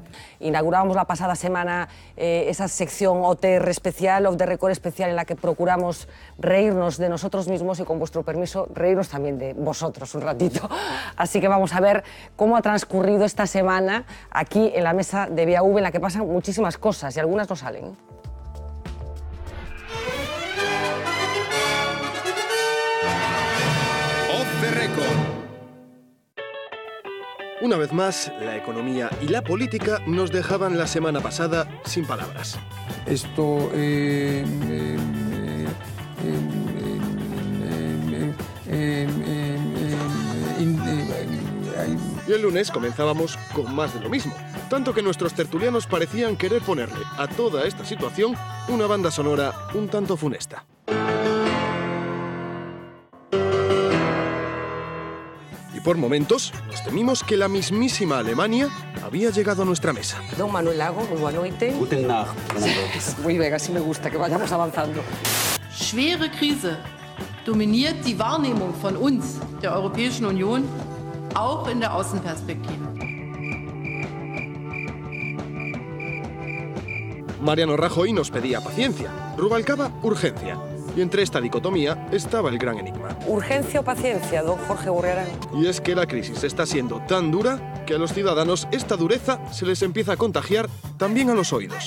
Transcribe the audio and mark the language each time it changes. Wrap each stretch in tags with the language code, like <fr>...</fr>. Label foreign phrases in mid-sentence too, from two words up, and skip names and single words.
<es>Inaugurábamos la pasada semana esa sección OTR especial, Off the Record especial, en la que procuramos reírnos de nosotros mismos y, con vuestro permiso, reírnos también de vosotros un ratito. Así que vamos a ver cómo ha transcurrido esta semana aquí en la mesa de BAV, en la que pasan muchísimas cosas y algunas no salen. Off the Record. Una vez más, la economía y la política nos dejaban la semana pasada sin palabras. Esto... Y el lunes comenzábamos con más de lo mismo, tanto que nuestros tertulianos parecían querer ponerle a toda esta situación una banda sonora un tanto funesta. Y por momentos nos temimos que la mismísima Alemania había llegado a nuestra mesa. Don Manuel Lago, muy buena noche.</es> <de>Guten Nacht.</de> <es>Muy bien, así me gusta, que vayamos avanzando.</es> <de>Schwere Krise dominiert die Wahrnehmung von uns, der Europäischen Union, auch in der Außenperspektive.</de> <es>Mariano Rajoy nos pedía paciencia, Rubalcaba urgencia. Y entre esta dicotomía estaba el gran enigma. ¿Urgencia o paciencia, don Jorge Gurriarán? Y es que la crisis está siendo tan dura que a los ciudadanos esta dureza se les empieza a contagiar también a los oídos.</es>